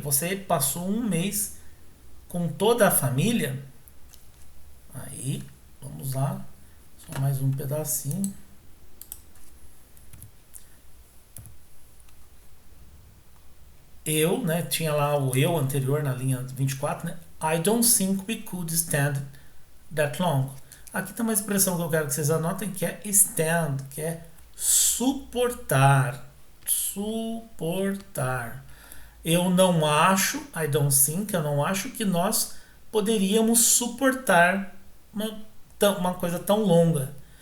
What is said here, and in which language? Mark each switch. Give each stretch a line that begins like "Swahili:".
Portuguese: Você passou um mês com toda a família. Aí, vamos lá. Só mais um pedacinho. Eu, né? Tinha lá o eu anterior na linha 24, né?
English: I don't think we could stand that long.
Portuguese: Aqui tem uma expressão que eu quero que vocês anotem que é stand, que é suportar. Suportar. Eu não acho,
English: I don't think,
Portuguese: eu não acho que nós poderíamos suportar uma coisa tão longa.